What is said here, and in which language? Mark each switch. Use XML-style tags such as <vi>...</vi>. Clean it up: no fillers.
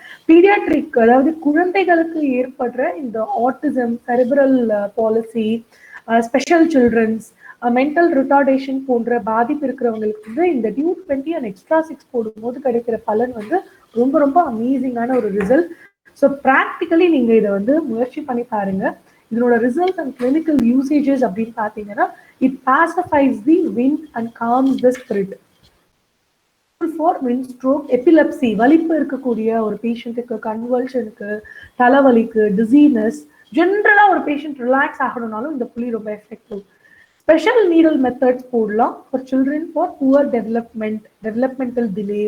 <ta>Paediatric அதாவது குழந்தைகளுக்கு ஏற்படுற இந்த autism, cerebral policy, special children's, mental retardation போன்ற பாதிப்பு இருக்கிறவங்களுக்கு வந்து இந்த டியூ 20 அண்ட் எக்ஸ்ட்ரா 6 போடும்போது கிடைக்கிற பலன் வந்து ரொம்ப ரொம்ப அமேசிங்கான ஒரு ரிசல்ட். ஸோ ப்ராக்டிக்கலி நீங்க இதை வந்து முயற்சி பண்ணி பாருங்க. இதனோட ரிசல்ட் அண்ட் கிளினிக்கல் யூசேஜஸ் அப்படின்னு பார்த்தீங்கன்னா</ta> <en>it pacifies the wind and calms the spirit. For wind stroke, epilepsy,</en> <ta>வலிப்பு இருக்கக்கூடிய ஒரு பேஷண்ட்டுக்கு, கன்வல்ஷனுக்கு, தலைவலிக்கு, டிசீனஸ், ஜென்ரலா ஒரு பேஷண்ட் ரிலாக்ஸ் ஆகணும்னாலும் இந்த புள்ளி ரொம்ப எஃபெக்டிவ்.</ta> <en>special needle methods</en> <ta>போடலாம்</ta> <en>For children for poor developmental delay.</en>